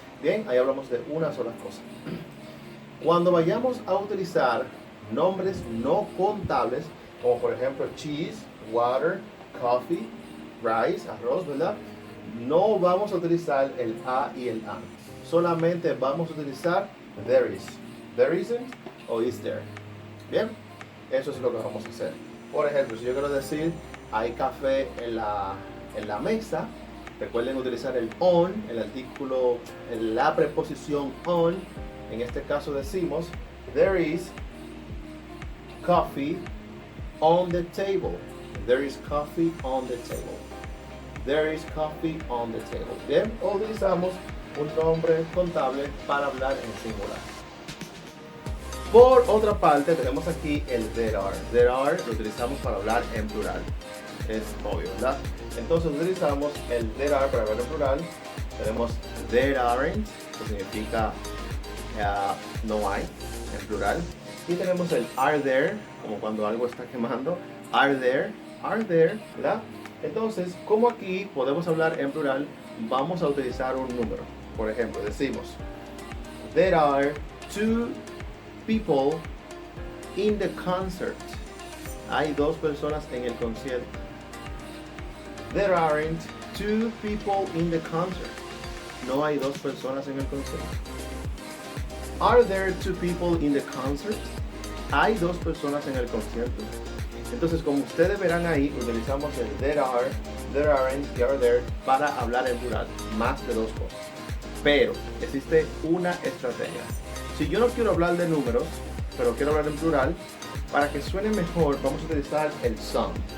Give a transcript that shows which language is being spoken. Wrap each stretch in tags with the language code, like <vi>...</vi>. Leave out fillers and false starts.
<es>Bien, ahí hablamos de una sola cosa. Cuando vayamos a utilizar nombres no contables, como por ejemplo</es> <en>cheese, water, coffee, rice,</en> <es>arroz, ¿verdad? No vamos a utilizar el a y el an. Solamente vamos a utilizar</es> <en>there is, there isn't</en> <es>o</es> <en>is there.</en> <es>Bien, eso es lo que vamos a hacer. Por ejemplo, si yo quiero decir hay café en la mesa, recuerden utilizar el on, el artículo, la preposición on. En este caso decimos</es> <en>there is coffee on the table. There is coffee on the table. There is coffee on the table.</en> <es>Bien, o utilizamos un nombre contable para hablar en singular. Por otra parte, tenemos aquí el there are.</es> <en>There are</en> <es>lo utilizamos para hablar en plural. Es obvio, ¿verdad? Entonces utilizamos el</es> <en>there are</en> <es>para hablar en plural. Tenemos</es> <en>there aren't,</en> <es>que significa no hay, en plural. Y tenemos el</es> <en>are there,</en> <es>como cuando algo está quemando.</es> <en>Are there,</en> <es>¿verdad? Entonces, como aquí podemos hablar en plural, vamos a utilizar un número. Por ejemplo, decimos,</es> <en>there are 2 people in the concert.</en> <es>Hay 2 personas en el concierto.</es> <en>There aren't 2 people in the concert.</en> <es>No hay 2 personas en el concierto.</es> <en>Are there 2 people in the concert?</en> <es>Hay 2 personas en el concierto. Entonces, como ustedes verán ahí, utilizamos el</es> <en>there are, there aren't</en> <es>y</es> <en>are there</en> <es>para hablar en plural, más de 2 cosas. Pero existe una estrategia. Si yo no quiero hablar de números, pero quiero hablar en plural, para que suene mejor, vamos a utilizar el some.</es>